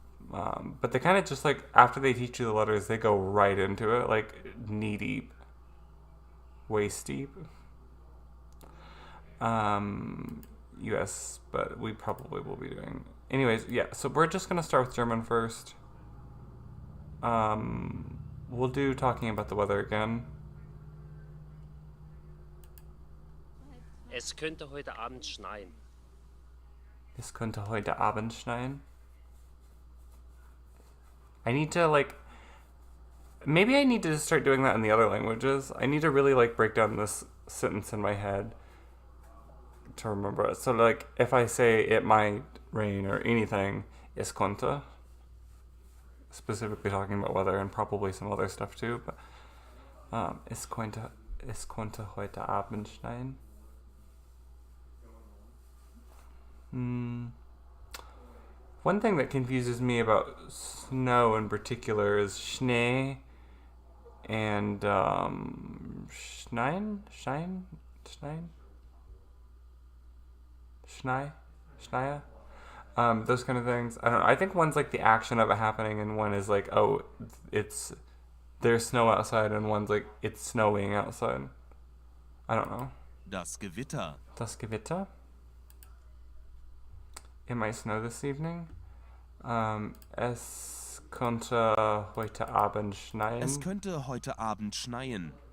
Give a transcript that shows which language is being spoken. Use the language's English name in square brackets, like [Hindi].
[English] But they kind of just after they teach you the letters, they go right into it, knee deep, waist deep. US, but we probably will be doing. Anyways, yeah, so we're just going to start with German first. We'll do talking about the weather again. [German] Es könnte heute Abend schneien. Es könnte heute Abend schneien. [English] I need to maybe I need to start doing that in the other languages. I need to really break down this sentence in my head to remember it. So if I say it might rain or anything, [German] es könnte. [English] Specifically talking about weather and probably some other stuff too, but [German] es könnte heute Abend schneien. [English] One thing that confuses me about snow in particular is Schnee and Schneien? [German] Schneien? [English] Schnei? Schneia? Those kind of things. I don't know. I think one's like the action of it happening, and one is like, oh, there's snow outside, and one's like, it's snowing outside. I don't know. [German] Das Gewitter. Das Gewitter? [English] It might snow this evening. [German] Es könnte heute Abend schneien. Es könnte heute Abend schneien.